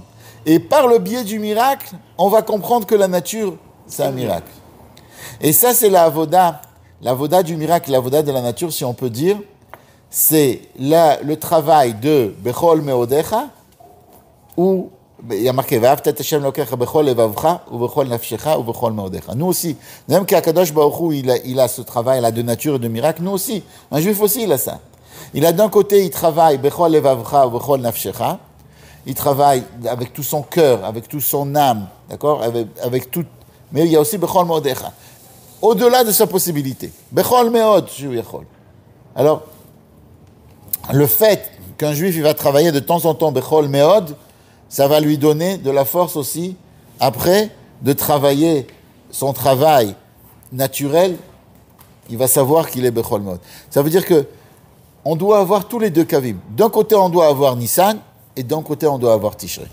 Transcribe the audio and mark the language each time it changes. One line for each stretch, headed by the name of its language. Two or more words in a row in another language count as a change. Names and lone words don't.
French: Et par le biais du miracle, on va comprendre que la nature, c'est un miracle. Et ça, c'est la avoda du miracle, la avoda de la nature, si on peut dire. c'est le travail de
Hebrew: בכל מאדך,
French: ou il y a marqué
Hebrew: ואהבת את השם אלקיך בכל לבבך ובכל נפשך ובכל מאדך.
French: Nous aussi, même qu'Akadosh Baruch Hu, il a ce travail là de nature et de miracle, nous aussi, un juif aussi il a ça. Il a d'un côté, il travaille
Hebrew: בכל לבבך ובכל נפשך,
French: il travaille avec tout son cœur, avec toute son âme, d'accord, avec tout, mais il y a aussi
Hebrew: בכל מאדך.
French: Au-delà de sa possibilité,
Hebrew: בכל מאד שהוא יכול.
French: Alors, le fait qu'un juif il va travailler de temps en temps
Hebrew: בכל מאד,
French: ça va lui donner de la force aussi, après, de travailler son travail naturel, il va savoir qu'il est
Hebrew: בכל מאד.
French: Ça veut dire que on doit avoir tous les deux kavim. D'un côté, on doit avoir Nissan, et d'un côté, on doit avoir Tishrei.